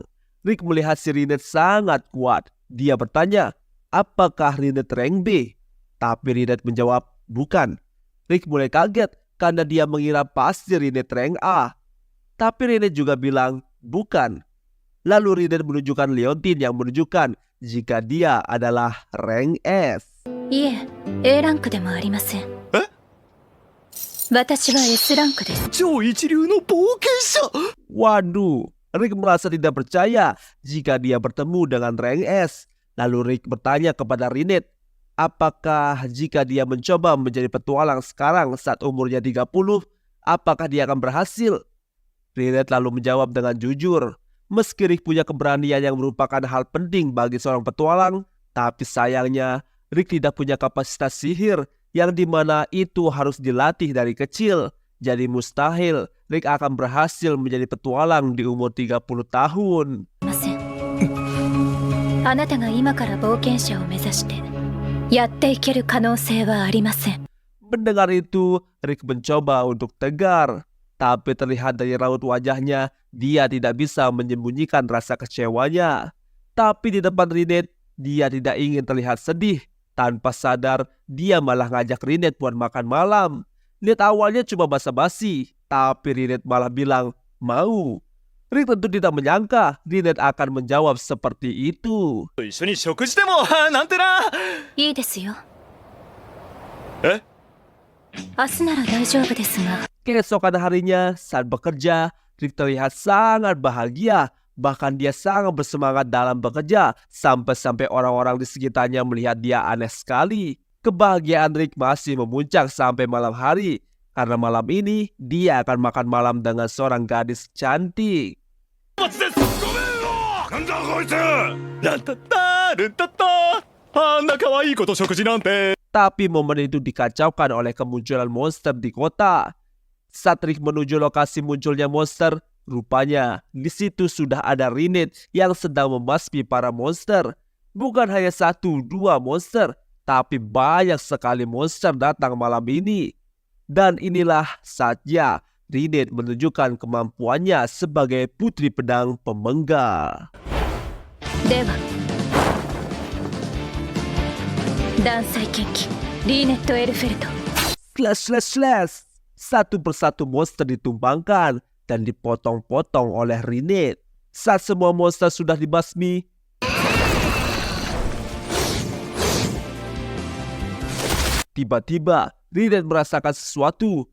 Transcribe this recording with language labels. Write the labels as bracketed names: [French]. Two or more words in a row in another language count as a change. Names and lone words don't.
[Indonesian] Rick melihat si Rinette sangat kuat. Dia bertanya, apakah Rinette rank B? Tapi Rinette menjawab, bukan. Rick mulai kaget karena dia mengira pasti Rinette rank A. Tapi Rinette juga bilang, bukan. Lalu Rinette menunjukkan Leontine yang menunjukkan jika dia adalah rank S. [Japanese] いえ、A ランクでもありません。私は S ランクです。超一流の冒険者。 [Indonesian] Waduh, Rick merasa tidak percaya jika dia bertemu dengan rank S. Lalu Rick bertanya kepada Rinette, apakah jika dia mencoba menjadi petualang sekarang saat umurnya 30, apakah dia akan berhasil? Rinette lalu menjawab dengan jujur, meski Rick punya keberanian yang merupakan hal penting bagi seorang petualang, tapi sayangnya Rick tidak punya kapasitas sihir yang dimana itu harus dilatih dari kecil. Jadi mustahil Rick akan berhasil menjadi petualang di umur 30 tahun. [Japanese] ません。あなたが今から冒険者を目指してやっていける可能性はありません。 [Indonesian] Mendengar itu, Rick mencoba untuk tegar. Tapi terlihat dari raut wajahnya, dia tidak bisa menyembunyikan rasa kecewanya. Tapi di depan Rinette, dia tidak ingin terlihat sedih. Tanpa sadar, dia malah ngajak Rinette buat makan malam. Lihat awalnya cuma basa-basi, tapi Rinette malah bilang mau. Rick tentu tidak menyangka Rinette akan menjawab seperti itu. [Japanese] 一緒に食事でもなんてな。いいですよ。え？明日なら大丈夫ですが。 [Indonesian] Keesokan harinya saat bekerja, Rick terlihat sangat bahagia. Bahkan dia sangat bersemangat dalam bekerja, sampai-sampai orang-orang di sekitarnya melihat dia aneh sekali. Kebahagiaan Rick masih memuncak sampai malam hari, karena malam ini dia akan makan malam dengan seorang gadis cantik. [Japanese] なんだこいつ。ランタッタルンタッタ。あんな可愛い子と食事なんて。 [Indonesian] Tapi momen itu dikacaukan oleh kemunculan monster di kota. Saat Rick menuju lokasi munculnya monster, rupanya di situ sudah ada Rinette yang sedang membasmi para monster. Bukan hanya 1-2 monster, tapi banyak sekali monster datang malam ini. Dan inilah saatnya Rinette menunjukkan kemampuannya sebagai putri pedang pemenggal. [Japanese] では断裁剣気リーネット・エルフェルト。 [Indonesian] Slash. Satu persatu monster ditumbangkan dan dipotong-potong oleh Rinette. Saat semua monster sudah dibasmi, tiba-tiba Rinette merasakan sesuatu.